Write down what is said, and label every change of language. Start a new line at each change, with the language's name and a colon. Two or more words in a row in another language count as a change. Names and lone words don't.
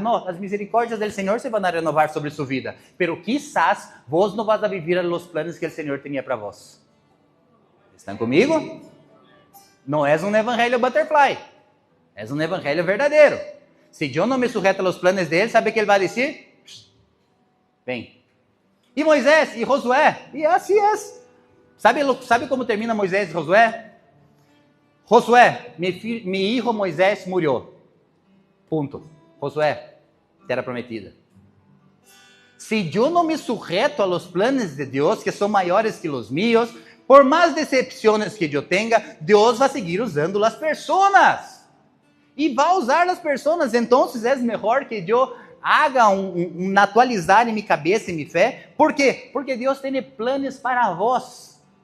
Spanish: No, las misericordias del Señor se van a renovar sobre su vida. Pero quizás vos no vas a vivir los planes que el Señor tenía para vos. ¿Están conmigo? No es un evangelio butterfly. Es un evangelio verdadeiro. Si yo no me sujeto a los planes de Él, ¿sabe qué Él va a decir? Ven.
Portuguese: E Moisés e Josué, e assim é. Sabe como termina Moisés e Josué?
Spanish: Josué, mi hijo Moisés murió.
Portuguese: Ponto. Josué, terra prometida. Se eu não
Spanish: me sujeto a los planes de
Portuguese: Deus, que são maiores que os míos, por mais decepções que eu tenha, Deus vai seguir usando as pessoas. E vai usar as pessoas. Então, é melhor que eu haga um atualizar em minha cabeça e minha fé. Por quê? Porque Deus tem planos para vós.